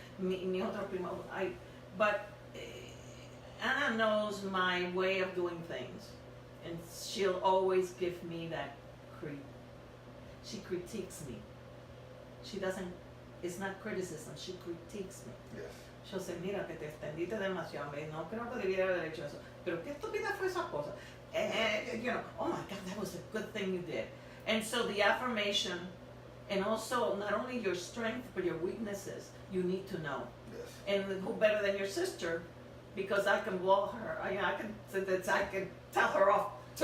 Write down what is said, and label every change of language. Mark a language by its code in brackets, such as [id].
[es] Mi otro primo. [en] But Ana knows my way of doing things, and she'll always give me that she critiques me. She doesn't, it's not criticism, she critiques me. Yes. She'll say, [es] mira, que te extendiste demasiado, no creo que debiera haber hecho eso, pero qué estúpida fue esa cosa. [en] You know, oh my God, that was a good thing you did. And so the affirmation And also, not only your strength, but your weaknesses, you need to know. Yes. And who better than your sister? Because I can blow her. I can tell her off too.